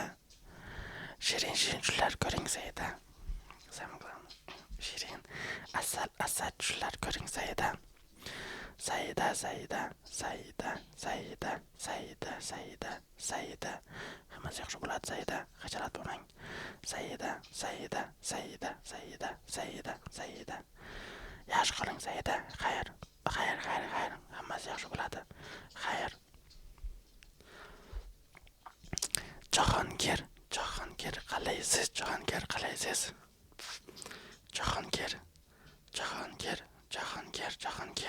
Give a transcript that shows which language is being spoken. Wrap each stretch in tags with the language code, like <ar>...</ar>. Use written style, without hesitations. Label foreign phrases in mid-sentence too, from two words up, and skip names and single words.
<uz>Shirin tushlar ko'ring Saida. Shirin asal tushlar ko'ring Saida. Saida, Saida, Saida, Saida, Saida, Saida, Saida. Hammasi yaxshi bo'ladi, Saida. Hajarat bo'lmang. Saida, Saida, Saida, Saida, Saida, Saida. Yaxshi qiling, Saida. Xayr. Xayr, xayr, xayr. Hammasi yaxshi bo'ladi. Xayr. Jahongir, Jahongir, qalaysiz? Jahongir, qalaysiz? Jahongir, Jahongir, Jahongir, Jahongir.</uz>